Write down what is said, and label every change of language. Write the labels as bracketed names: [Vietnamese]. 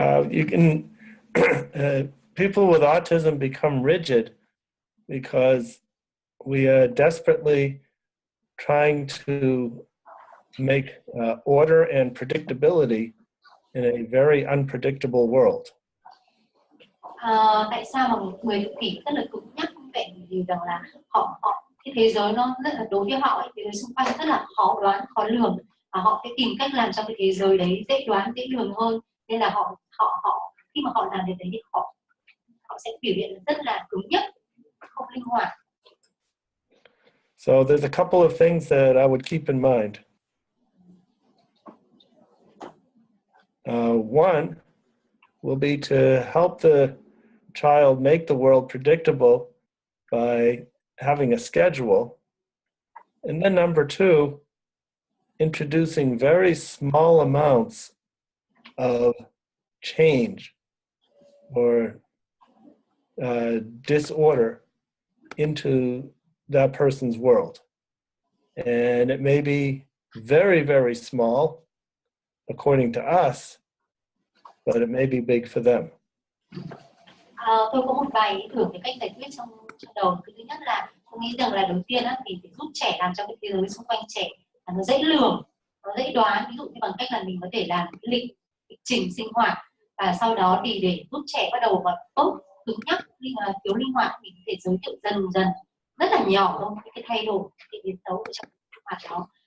[English] You can people with autism become rigid because we are desperately trying to make order and predictability in a very unpredictable world. [Vietnamese] Tại sao mà người tự kỷ rất là cứng nhắc như vậy? Vì rằng là cái thế giới nó rất là, đối với họ thế giới xung quanh rất là khó đoán, khó lường, và họ sẽ tìm cách làm cho cái thế giới đấy dễ đoán, dễ lường hơn, nên là họ khi mà họ làm việc đấy thì họ sẽ biểu hiện rất là cứng nhắc, không linh hoạt. [English] So there's a couple of things that I would keep in mind. One will be to help the child make the world predictable by having a schedule. And then number two, introducing very small amounts of change or disorder into that person's world. And it may be very, very small according to us, but it may be big for them. [Vietnamese] Tôi có một vài ý tưởng về cách giải quyết trong đầu. Thứ nhất là tôi nghĩ rằng là đầu tiên thì phải giúp trẻ làm cho cái thế giới xung quanh trẻ nó dễ lường, nó dễ đoán. Ví dụ như bằng cách là mình có thể làm lịch trình sinh hoạt, và sau đó thì để giúp trẻ bắt đầu vào tốt cứng nhắc, thiếu linh hoạt, mình có thể giới thiệu dần dần rất là nhỏ thôi cái thay đổi, cái biến tấu trong sinh hoạt đó.